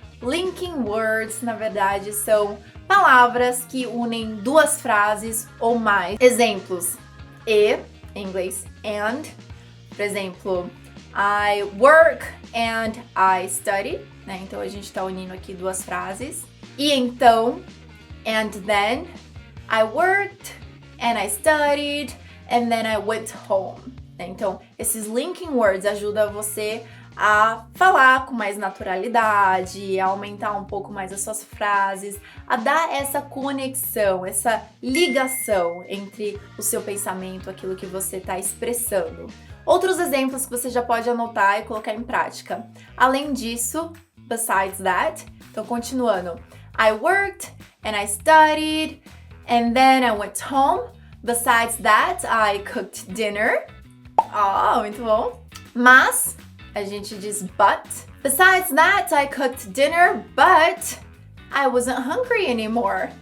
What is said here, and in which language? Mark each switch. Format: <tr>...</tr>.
<pt>Linking words, na verdade, são palavras que unem 2 frases ou mais. Exemplos: e, em inglês, and. Por exemplo,</pt> <en>I work and I study,</en> <pt>né? Então a gente está unindo aqui 2 frases. E então,</pt> <en>and then, I worked and I studied, and then I went home.</en> <pt>Então, esses linking words ajudam você a falar com mais naturalidade, a aumentar um pouco mais as suas frases, a dar essa conexão, essa ligação entre o seu pensamento, aquilo que você está expressando. Outros exemplos que você já pode anotar e colocar em prática. Além disso,</pt> <en>besides that,</en> <pt>então continuando.</pt> <en>I worked and I studied, and then I went home. Besides that, I cooked dinner.</en> <pt>Muito bom. Mas, a gente diz</pt> <en>but. Besides that, I cooked dinner, but I wasn't hungry anymore.</en>